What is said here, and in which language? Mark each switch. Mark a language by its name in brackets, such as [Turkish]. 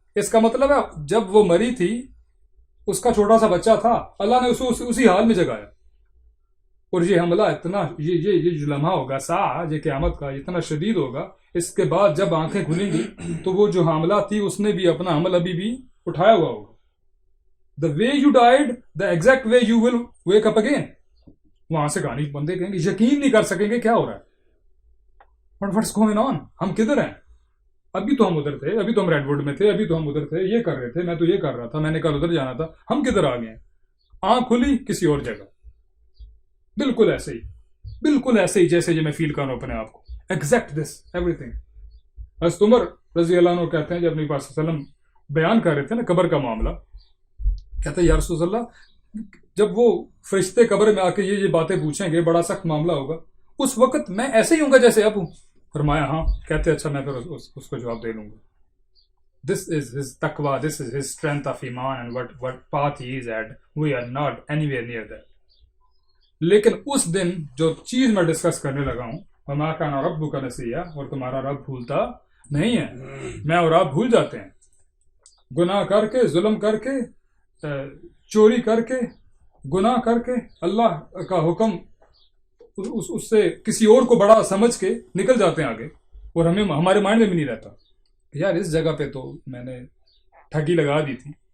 [Urdu] اس کا مطلب ہے جب وہ مری تھی اس کا چھوٹا سا بچہ تھا، اللہ نے اسے اسی حال میں جگایا. اور یہ حملہ اتنا یہ جو لمحہ ہوگا ساعہ یہ قیامت کا اتنا شدید ہوگا، اس کے بعد جب آنکھیں کھلیں گی تو وہ جو حاملہ تھی اس نے بھی اپنا حمل ابھی بھی اٹھایا ہوا ہوگا. [English] The way you died the exact way you will wake up again. [Urdu] وہاں سے کہانی بندے کہیں گے یقین نہیں کر سکیں گے کیا ہو رہا ہے. [English] But what's going on؟ [Urdu] ہم کدھر ہیں؟ ابھی تو ہم ادھر تھے، ابھی تو ہم ریڈ ووڈ میں تھے، ابھی تو ہم ادھر تھے، یہ کر رہے تھے، میں تو یہ کر رہا تھا، میں نے کل ادھر جانا تھا، ہم کدھر آ گئے ہیں؟ آنکھ کھلی کسی اور جگہ. بالکل ایسے ہی جیسے یہ میں فیل کر رہا ہوں اپنے آپ کو. [English] Exact this everything. [Urdu] حضرت عمر رضی اللہ عنہ کہتے ہیں جب نبی پاک صلی اللہ علیہ وسلم بیان کر رہے تھے نا قبر کا معاملہ، کہتے ہیں یا رسول اللہ جب وہ فرشتے قبر میں آ کے یہ باتیں پوچھیں گے بڑا سخت معاملہ ہوگا، اس وقت میں ایسے ہی ہوں گا جیسے اب ہوں. فرمایا ہاں. کہتے اچھا میں پھر اس کو جواب دے لوں گا. [English] This is his taqwa, this is his strength of iman and what path he is at. We are not anywhere near that. [Urdu] لیکن اس دن جو چیز میں ڈسکس کرنے لگا ہوں [Arabic] وَمَا كَانَ رَبُّكَ نَسِيًّا، [Urdu] اور تمہارا رب بھولتا نہیں ہے. میں اور آپ بھول جاتے ہیں، گناہ کر کے، ظلم کر کے، چوری کر کے، گناہ کر کے، اللہ کا حکم اس سے کسی اور کو بڑا سمجھ کے نکل جاتے ہیں آگے، اور ہمارے مائنڈ میں بھی نہیں رہتا یار اس جگہ پہ تو میں نے ٹھگی لگا دی تھی.